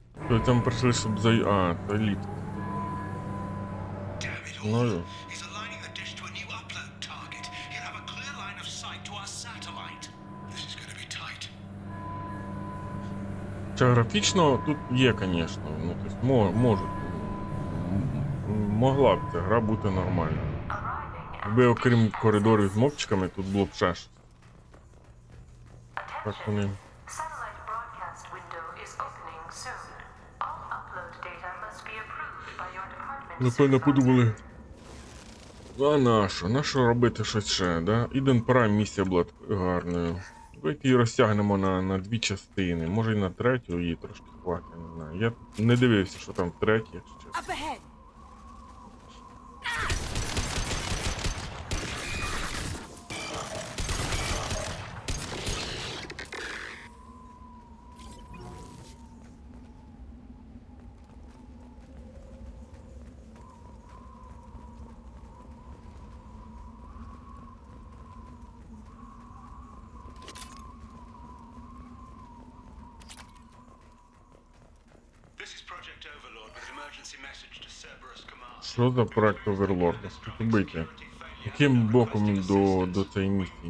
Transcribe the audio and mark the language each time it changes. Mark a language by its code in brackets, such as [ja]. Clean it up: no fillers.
[uk] То там прийшли, щоб А, це ліфт. [en] Damn it all. [uk] Ну, [en] He's aligning the dish to a new upload target. He'll have a clear line of sight to our satellite. This is gonna be tight. [uk] Чи графічно тут є, звісно. Ну, тобто, можуть. Могла б ця гра бути нормальною. Якби окрім коридорів з мопчиками, тут було б ще щось. Так вони. [en] Satellite broadcast window is opening soon. All upload data must be approved by your department [uk] Напевно, [en] supervisor. [uk] подумали. А нащо? Нащо робити щось ще, да? Іден Prime місія була такою гарною. Давайте її розтягнемо на дві частини. Може і на третю, її трошки хватить, не знаю. Я не дивився, що там в третій, якщо чесно. [en] This is Project Overlord with an emergency message to Cerberus Command. [uk] Що за проект Оверлорда? Бити. Яким боком він до цієї місії?